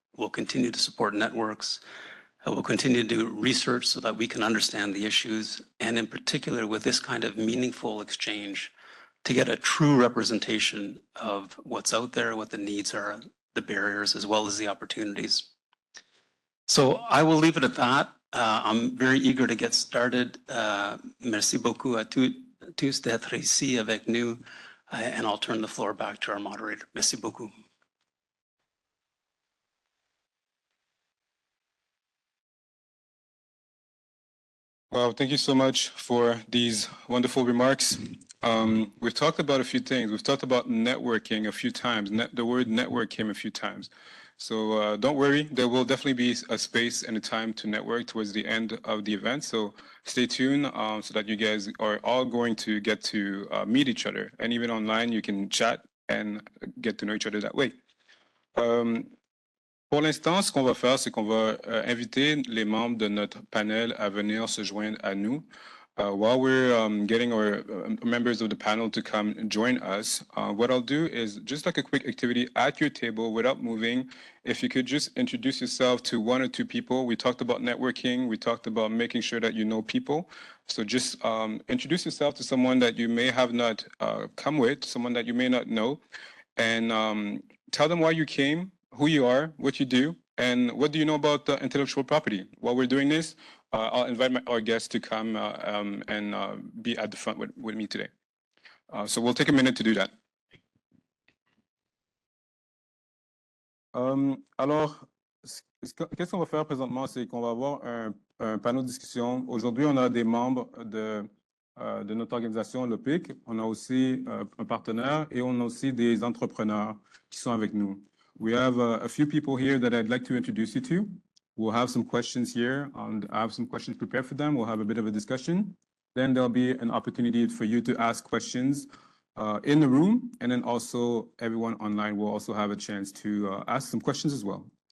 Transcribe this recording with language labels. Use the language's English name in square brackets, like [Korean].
[English] We'll continue to support networks. We'll continue to do research so that we can understand the issues, and in particular with this kind of meaningful exchange to get a true representation of what's out there, what the needs are, the barriers, as well as the opportunities. So I will leave it at that. I'm very eager to get started. [French] Merci beaucoup à tous d'être ici avec nous. [English] And I'll turn the floor back to our moderator. [French] Merci beaucoup. [English] Well, thank you so much for these wonderful remarks. We've talked about a few things. We've talked about networking a few times. The word network came a few times. So don't worry, there will definitely be a space and a time to network towards the end of the event. So stay tuned so that you guys are all going to get to meet each other. And even online, you can chat and get to know each other that way. [French] Pour l'instant, ce qu'on va faire, c'est qu'on va inviter les membres de notre panel à venir se joindre à nous. [English] While we're getting our members of the panel to come and join us, what I'll do is just like a quick activity at your table without moving. If you could just introduce yourself to one or two people. We talked about networking. We talked about making sure that you know people. So just introduce yourself to someone that you may have not come with, someone that you may not know, and tell them why you came, who you are, what you do, and what do you know about intellectual property. While we're doing this, I'll invite our guests to come and be at the front with me today. So we'll take a minute to do that. [French] Alors, qu'est-ce qu'on va faire présentement, c'est qu'on va avoir un panneau de discussion. Aujourd'hui, on a des membres de notre organisation, le PIC. On a aussi un partenaire et on a aussi des entrepreneurs qui sont avec nous. [English] We have a few people here that I'd like to introduce you to. We'll have some questions here, and I have some questions prepared for them. We'll have a bit of a discussion. Then there'll be an opportunity for you to ask questions in the room, and then also everyone online will also have a chance to ask some questions as well.